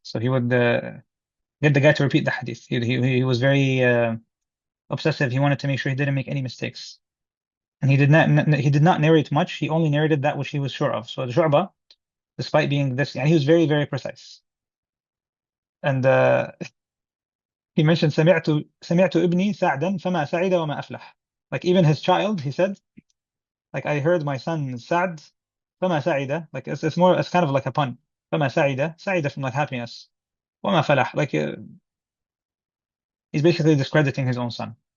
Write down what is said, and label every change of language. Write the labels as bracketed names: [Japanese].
[English] So he would get the guy to repeat the hadith. He was very obsessive. He wanted to make sure he didn't make any mistakes. And he did not narrate much. He only narrated that which he was sure of. So the Shu'bah, despite being this, he was very, very precise. And he mentioned [Arabic] سمعت ابني سعدا فما سعد وما أفلح. [English] Like even his child, he said, like I heard my son Sa'd [Arabic] فما سعد. [English] Like it's kind of like a pun. [Arabic] فما سعد [English] from like happiness. [Arabic] وما فلح. [English] Like he's basically discrediting his own son.